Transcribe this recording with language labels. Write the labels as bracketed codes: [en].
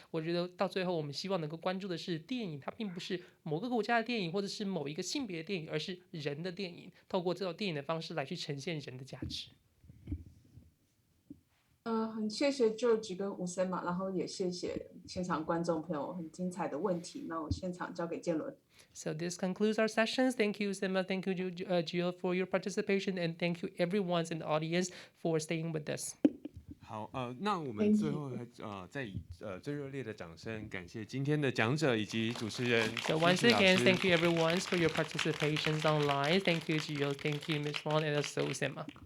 [zh] 我觉得到最后我们希望能够关注的是电影它并不是某个国家的电影或者是某一个性别的电影，而是人的电影，透过这种电影的方式来去呈现人的价值。很谢谢 George 跟吴森嘛，然后也谢谢现场观众朋友很精彩的问题。那我现场交给建伦。 [en] So this concludes our sessions. Thank you, Sema. Thank you, Jill, for your participation, and thank you everyone in the audience for staying with us. [zh] 好，那我们最后再以最热烈的掌声感谢今天的讲者以及主持人。 [en] So once again, thank you everyone for your participations online. Thank you, Jill. Thank you, Ms. Wang, and also Sema.